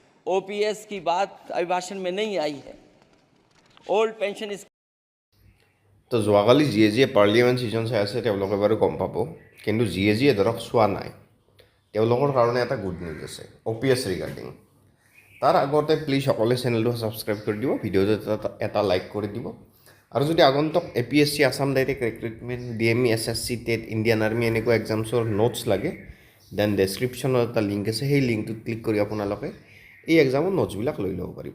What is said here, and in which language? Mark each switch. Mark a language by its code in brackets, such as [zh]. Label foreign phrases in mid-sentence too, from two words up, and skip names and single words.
[hi] ओपीएस की बात अभिभाषण में नहीं आई है। [en] old pension is [as] তো যোৱাকালি যিয়ে যিয়ে [en] parliament session [as] চাই আছে তেওঁলোকে বাৰু গম পাব, কিন্তু যিয়ে যিয়ে ধৰক চোৱা নাই তেওঁলোকৰ কাৰণে এটা [en] good news [as] আছে OPS ৰিগাৰ্ডিং। তাৰ আগতে প্লিজ সকলোৱে [en] channelটো subscribe [as] কৰি দিব, ভিডিঅ'টো এটা লাইক কৰি দিব, আৰু যদি আগন্তুক APSC আছাম [en] direct recruitment [as] DME SSC টেট ইণ্ডিয়ান আৰ্মি এনেকুৱা [en] examsৰ notes [as] লাগে, [en] then descriptionত [as] এটা লিংক আছে, সেই [en] linkটোত click [as] কৰি আপোনালোকে এই [en] examৰ notesবিলাক [as] লৈ ল'ব পাৰিব।